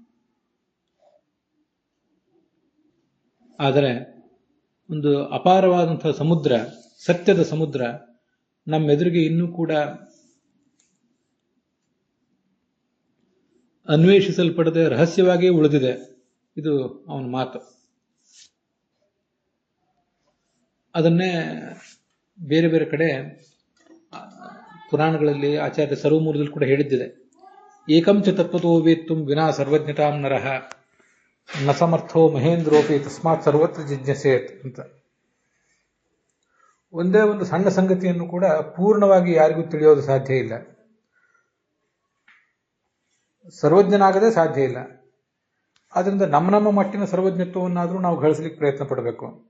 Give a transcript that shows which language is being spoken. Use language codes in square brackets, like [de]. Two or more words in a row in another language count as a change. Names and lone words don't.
[kn] ಆದರೆ ಒಂದು ಅಪಾರವಾದಂತಹ ಸಮುದ್ರ, ಸತ್ಯದ ಸಮುದ್ರ ನಮ್ಮೆದುರಿಗೆ ಇನ್ನೂ ಕೂಡ ಅನ್ವೇಷಿಸಲ್ಪಡದೆ ರಹಸ್ಯವಾಗಿಯೇ ಉಳಿದಿದೆ. ಇದು ಅವನ ಮಾತು. ಅದನ್ನೇ ಬೇರೆ ಬೇರೆ ಕಡೆ ಪುರಾಣಗಳಲ್ಲಿ ಆಚಾರ್ಯ ಸರ್ವಮೂಲದಲ್ಲಿ ಕೂಡ ಹೇಳಿದ್ದಿದೆ. [sa] ಏಕಂಚ ತತ್ವತೋ ವೇತ್ತುಂ ವಿನಾ ಸರ್ವಜ್ಞತಾಂ ನರಃ ನ ಸಮರ್ಥೋ ಮಹೇಂದ್ರೋಪಿ ತಸ್ಮಾತ್ ಸರ್ವತ್ರ ಜಿಜ್ಞಾಸೇತ್ ಅಂತ. [kn] ಒಂದೇ ಒಂದು ಸಣ್ಣ ಸಂಗತಿಯನ್ನು ಕೂಡ ಪೂರ್ಣವಾಗಿ ಯಾರಿಗೂ ತಿಳಿಯೋದು ಸಾಧ್ಯ ಇಲ್ಲ, ಸರ್ವಜ್ಞನಾಗದೆ ಸಾಧ್ಯ ಇಲ್ಲ. ಆದ್ರಿಂದ ನಮ್ಮ ಮಟ್ಟಿನ ಸರ್ವಜ್ಞತ್ವವನ್ನಾದರೂ ನಾವು ಗಳಿಸಲಿಕ್ಕೆ ಪ್ರಯತ್ನ ಪಡಬೇಕು.